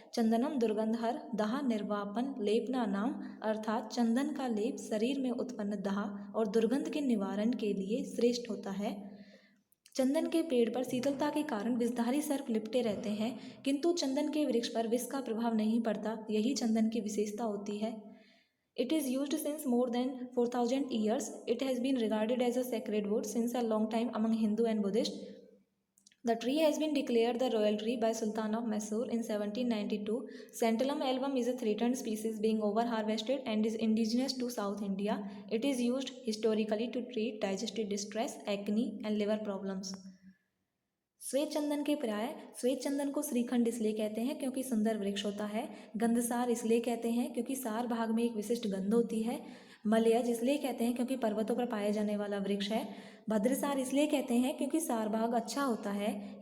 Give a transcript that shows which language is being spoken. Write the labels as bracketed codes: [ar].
[sa] चंदनम दुर्गंधहर दाह निर्वापन लेपना नाम, [hi] अर्थात चंदन का लेप शरीर में उत्पन्न दाह और दुर्गंध के निवारण के लिए श्रेष्ठ होता है। चंदन के पेड़ पर शीतलता के कारण विषधारी सर्प लिपटे रहते हैं, किंतु चंदन के वृक्ष पर विष का प्रभाव नहीं पड़ता। यही चंदन की विशेषता होती है। [en] It is used since more than 4000 years. It has been regarded as a sacred wood since a long time among Hindu and Buddhist. The tree has been declared the royal tree by Sultan of Mysore in 1792. Santalum album is a threatened species being over-harvested and is indigenous to South India. It is used historically to treat digestive distress, acne and liver problems. [hi] श्वेत चंदन के पर्याय। श्वेत चंदन को श्रीखंड इसलिए कहते हैं क्योंकि सुंदर वृक्ष होता है। गंधसार इसलिए कहते हैं क्योंकि सार भाग में एक विशिष्ट गंध होती है। मलयज इसलिए कहते हैं क्योंकि पर्वतों पर पाया जाने वाला वृक्ष है। भद्रसार इसलिए कहते हैं क्योंकि सार भाग अच्छा होता है।